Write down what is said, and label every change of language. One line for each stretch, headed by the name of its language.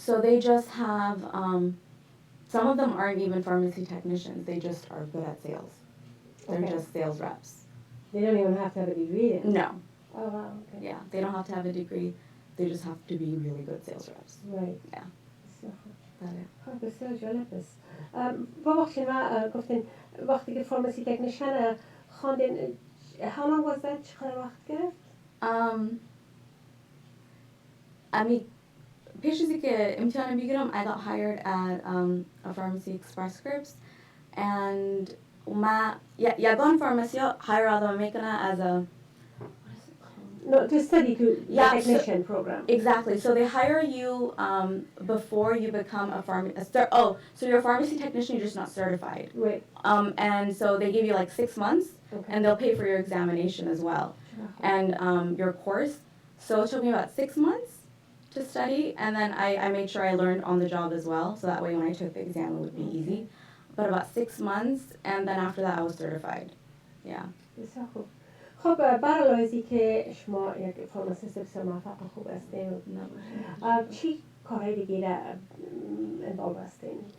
English: So they just have, some of them aren't even pharmacy technicians. They just are good at sales. They're Okay. just sales reps. They don't even have to have a degree then? No. Oh, wow, okay. Yeah, they don't have to have a degree. They just have to be really good sales reps. Right. Yeah.
Persian: بله. خب بسیار جالب است. ببخشید ما گفتین وقتی که فارماسی تکنیشن خواندین
English: how long was that؟
Persian: چقدر وقت گرفت؟ پیش از اینکه امتحان بگیرم
English: I got hired at a pharmacy express scripts and
Persian: ما یگان فارماسی ها
English: hire
Persian: آدم میکنه
English: as a No, to study to Yeah, the technician program. Exactly. So they hire you before you become a so you're a pharmacy technician, you're just not certified. Right. And so they give you 6 months, Okay. and they'll pay for your examination as well, and your course. So it took me about 6 months to study, and then I made sure I learned on the job as well, so that way when I took the exam it would be easy. But about 6 months, and then after that I was certified. Yeah.
Persian: بسیار خوب. خب برای که شما یک فارماسیست بسیار موفق و خوب هستین چی کارهای دیگه انوالو هستین؟